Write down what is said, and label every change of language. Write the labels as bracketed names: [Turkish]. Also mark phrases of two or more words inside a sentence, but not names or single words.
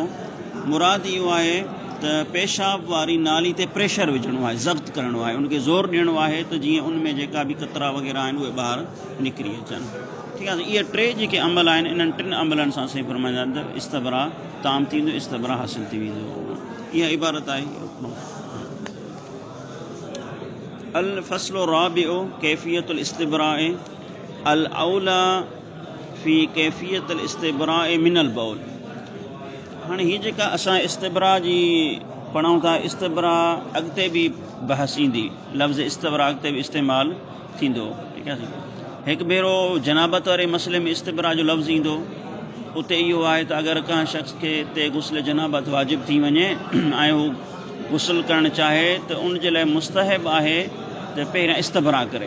[Sindhi] मुराद इहो आहे त पेशाब वारी नाली ते प्रेशर विझणो आहे, ज़ब्त करिणो आहे, उनखे ज़ोर ॾियणो आहे त जीअं उन में जेका बि कतरा वग़ैरह आहिनि उहे ॿाहिरि निकिरी अचनि। ठीकु आहे। इहे 3 जेके अमल आहिनि इन्हनि 3 अमलनि सां सही फरमाईंदा इस्तिब्रा ताम थींदो, इस्तिब्रा हासिल थी वेंदो। इहा इबारत आहे। [Arabic] الفصل الرابع كيفية الاستبراء الأولى في كيفية الاستبراء من البول. [Sindhi] हाणे हीअ जेका असां इस्तिब्रा जी पढ़ूं था, इस्तिब्रा अॻिते बि बहस ईंदी, लफ़्ज़ इस्तिब्रा अॻिते बि इस्तेमालु थींदो। ठीकु आहे। हिकु भेरो जनाबत वारे मसइले में इस्तिब्रा जो लफ़्ज़ ईंदो, उते इहो आहे त अगरि कंहिं शख़्स खे ते गुस्ल जनाबत वाजिब थी वञे ऐं हू गुस्ल करणु चाहे त उन जे लाइ मुस्तहब आहे त पहिरियां इस्तिब्रा करे।